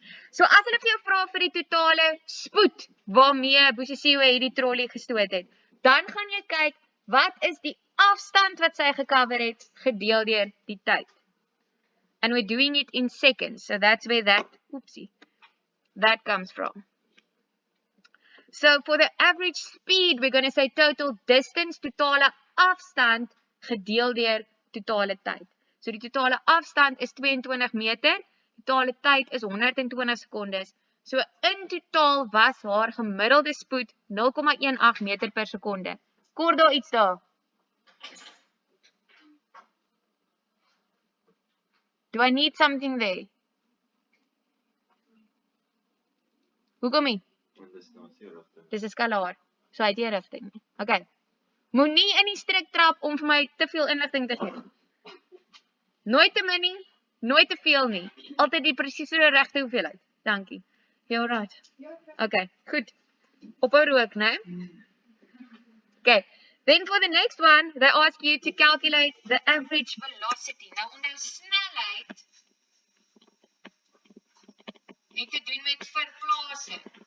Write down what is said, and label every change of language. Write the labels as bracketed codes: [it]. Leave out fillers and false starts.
[af] So as hulle vir jou vra vir die totale spoed waarmee Busisiwe hierdie trolley gestoot het, dan gaan jy kyk wat is die afstand wat sy gecover het gedeel deur die tyd. [en] And we're doing it in seconds. So that's where that comes from. So for the average speed, we're going to say total distance, [af] totale afstand, gedeel deur totale tyd. So die totale afstand is 22 meter, totale tyd is 120 sekondes. So in totaal was haar gemiddelde spoed 0,18 meter per sekonde. Kort daar iets daar? [en] Do I need something there? [af] Hoekom nie? Dis 'n skalaar. So hy het nie rigting nie. Okay. Moenie in die strik trap om vir my te veel inligting te gee. Nooit te min nie, nooit te veel nie. Altyd die presiese regte hoeveelheid. Dankie. Ja, right. Okay, goed. Ophou rook, né? Okay. [en] Then for the next one, they ask you to calculate the average velocity. [af] Nou onthou snelheid het te doen met verplasing.